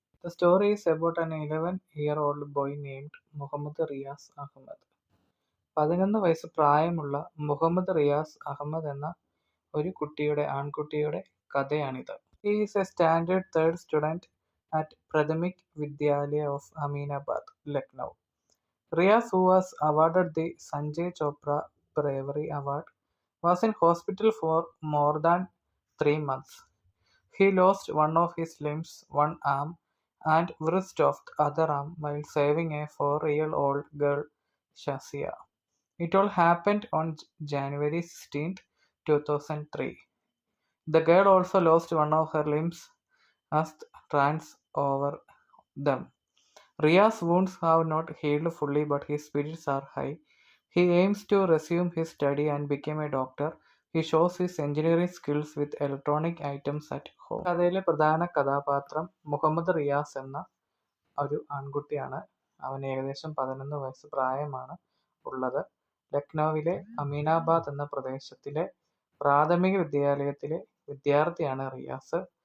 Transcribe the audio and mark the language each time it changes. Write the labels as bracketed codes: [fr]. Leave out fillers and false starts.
[en] The story is about an 11-year-old boy named Muhammad Riaz Ahmed. [ml] 11 വയസ്സ് പ്രായമുള്ള മുഹമ്മദ് റിയാസ് അഹമ്മദ് എന്ന ഒരു ആൺകുട്ടിയുടെ കഥയാണിത്. [en] He is a standard third student at Prathmik Vidyalaya of Aminabad, Lucknow. Riaz, who was awarded the Sanjay Chopra Bravery Award, was in hospital for more than 3 months. He lost one of his limbs, one arm, and wrist of the other arm while saving a 4-year-old girl, Shazia. It all happened on January 16, 2003. The girl also lost one of her limbs as trans over them. Riaz's wounds have not healed fully, but his spirits are high. He aims to resume his study and become a doctor. He shows his engineering skills with electronic items at home. [ml] കഥയിലെ പ്രധാന കഥാപാത്രം മുഹമ്മദ് റിയാസ് എന്ന ഒരു ആൺകുട്ടിയാണ്. അവന് ഏകദേശം 11 വയസ്സ് പ്രായമാണ് ഉള്ളത്. ലക്നൌവിലെ അമീനാബാദ് എന്ന പ്രദേശത്തിലെ പ്രാഥമിക വിദ്യാലയത്തിലെ വിദ്യാർത്ഥിയാണ് റിയാസ്.